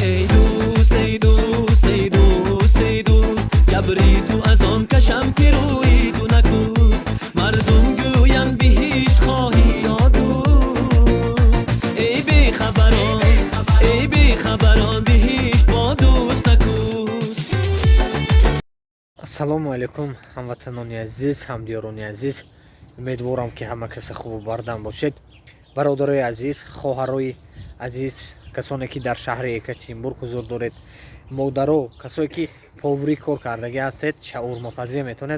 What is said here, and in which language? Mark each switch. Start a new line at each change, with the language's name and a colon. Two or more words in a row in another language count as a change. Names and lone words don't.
Persian: ای دوست ای دوست ای دوست ای دوست جبری تو از آن کشم که روی تو نکوست. مردم گویند بهشت خواهی یا دوست. ای بی خبران ای بی خبران بهشت با دوست نکوست.
Tajik: ассалому алайкум ҳамватанони азиз, ҳамдиёрони азиз, умедворам ки ҳама каси хубу бардам бошед. бародарои азиз, хоҳарои азиз, касоне ки дар шаҳри Екатеринбург ҳузур доред, модаро, касое ки повурӣ кор кардагӣ ҳастед, шаурмапазӣ метавонед.